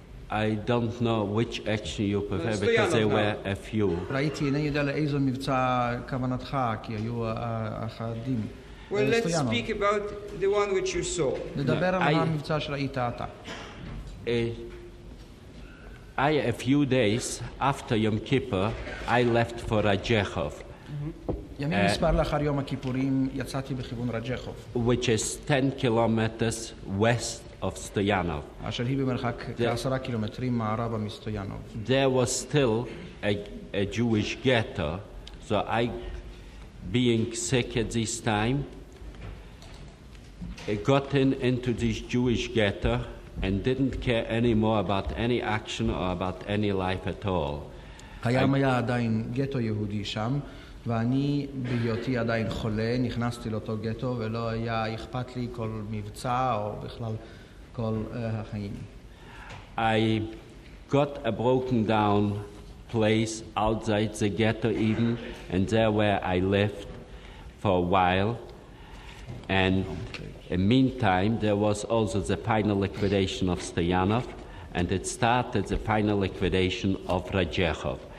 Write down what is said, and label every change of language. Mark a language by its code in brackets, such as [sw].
[en] I don't know which action you prefer because there were a few. [he] ראיתי, איני יודע לאיזו מבצע כוונתך, כי היו אחדים. [en] Well, let's speak about the one which you saw. [he] נדבר על המבצע שראית אתה. [en] A few days after Yom Kippur, I left for Rajechov. [he] ימים מספר לאחר יום הכיפורים יצאתי בכיוון רג'חוב, [en] which is 10 kilometers west of Stoyanov. [he] אשר היא במרחק כ10 קילומטרים מערבה מסטויאנוב. [en] There was still a Jewish ghetto, so I, being sick at this time, got into this Jewish ghetto and didn't care anymore about any action or about any life at all. [he] קיים היה עדיין גטו יהודי שם, ואני בהיותי עדיין חולה נכנסתי לאותו גטו ולא היה אכפת לי כל מבצע או בכלל כל החיים. [en] I got a broken down place outside the ghetto even, and there where I lived for a while. And in the meantime, there was also the final liquidation of Stoyanov, and it started the final liquidation of Rajechov.